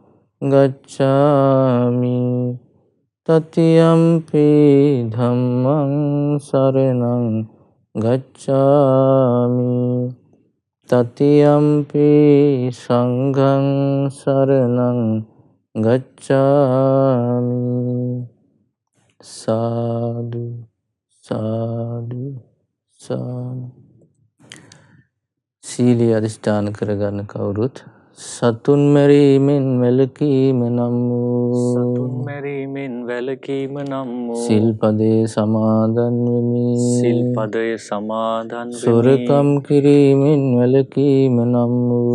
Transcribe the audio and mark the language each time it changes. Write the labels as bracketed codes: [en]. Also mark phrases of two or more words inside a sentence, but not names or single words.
[pi] ගච්ඡාමි တတိယံ පි ධම්මං සරණං ගච්ඡාමි တတိယံ පි සංඝං සරණං ගච්ඡාමි. [si] සාදු සාදු සාදු. සීලය අධිෂ්ඨාන කරගන්න කවුරුත් සතුන් මැරීමෙන් වැළකීම නම් සතුන් වූ මැරීමෙන් වැළකීම නම් වූ සිල්පදේ සමාදන් වෙමි. සිල්පදය සමාදන් වෙමි. සොරකම් කිරීමෙන් වැළකීම නම් වූ